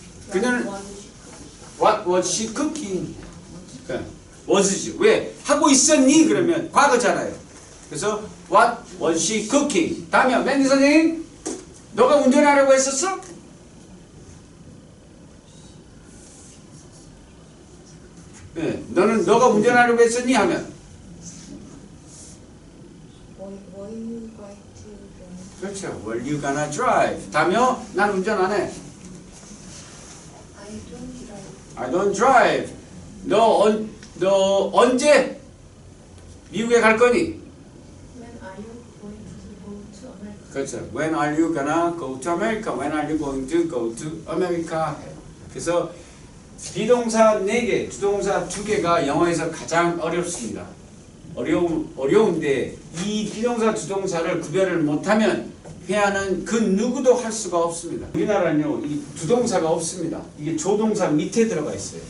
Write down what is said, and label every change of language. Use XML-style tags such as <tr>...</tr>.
<ko>그녀는</ko> <en>What was she cooking?</en> <ko>was지. 왜? 하고 있었니? 그러면 과거잖아요. 그래서</ko> <en>What was she cooking?</en> <ko>다음이요. 맨디 선생님, 너가 운전하려고 했었어? 네, 너가 운전하려고 했었니? 하면</ko> <en>Were you going to drive?</en> <ko>그렇죠.</ko> <en>Were you gonna drive?</en> <ko>다음이요. 난 운전 안 해.</ko> <en>I don't drive. I don't drive.</en> <ko>너 언제 미국에 갈 거니?</ko> <en>When are you going to go to America?</en> <ko>그렇죠.</ko> <en>When are you gonna go to America? When are you going to go to America?</en> <ko>그래서 비동사 4개, 주동사 2개가 영어에서 가장 어렵습니다. 어려운데 이 비동사 주동사를 구별을 못하면 회화는 그 누구도 할 수가 없습니다. 우리나라는요, 이 주동사가 없습니다. 이게 조동사 밑에 들어가 있어요.</ko>